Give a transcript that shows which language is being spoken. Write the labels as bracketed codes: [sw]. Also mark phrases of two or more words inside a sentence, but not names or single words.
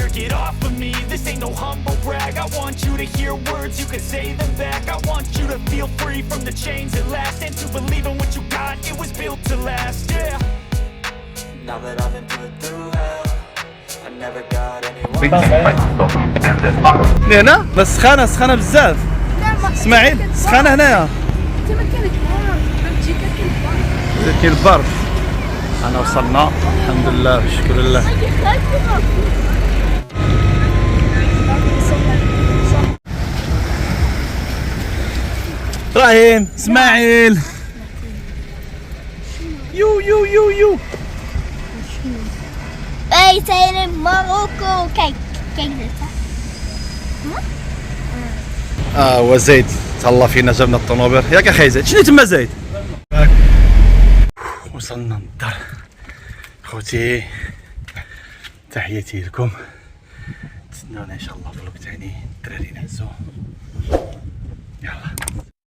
[en] Get off of me, this ain't no humble brag. I want you to hear words, you can say them back. I want you to feel free from the chains at last, and to believe in what you got, it was built to last, yeah. Now that I've been put through hell, I never got anyone. [ar] هنا بس سخانه بزاف اسماعيل سخانه هنايا كاين البرد. انا وصلنا الحمد لله بشكر الله. ابراهيم اسماعيل يو يو يو يو [nl] Wij zijn in Marokko. Kijk dit. [ar] هو زيد تهلا فينا جابنا الطوموبيل ياك اخي زيد شنو تما زيد. وصلنا للدار خوتي تحياتي لكم تسناونا ان شاء الله فلوق ثاني الدراري نعزو يلا.